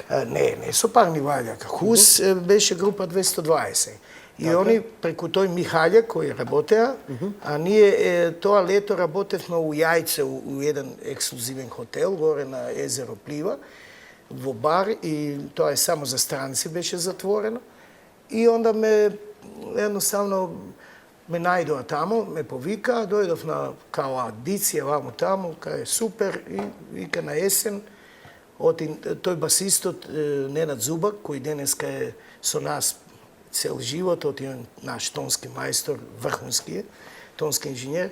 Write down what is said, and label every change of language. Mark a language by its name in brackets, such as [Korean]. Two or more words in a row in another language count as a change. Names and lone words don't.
[Macedonian] Не со Парни Ваљак. Хус беше група 220. И они преку тој Михајлек кој работеа, а ние тоа лето работевме у Јајце у еден ексклузивен хотел горе на езеро Плива, во бар, и тоа е само за странци беше затворено. [Serbian] I onda me jednostavno [Macedonian] ме најдова тамо, ме повика, дојдов на [Serbian] kao audicije [Macedonian] вамо тамо, кај је супер и вика на јесен. Тој басистот Ненад Зубак, који денеска је со нас цел живот, је наш тонски мајстор, врвунски је, тонски инжењер.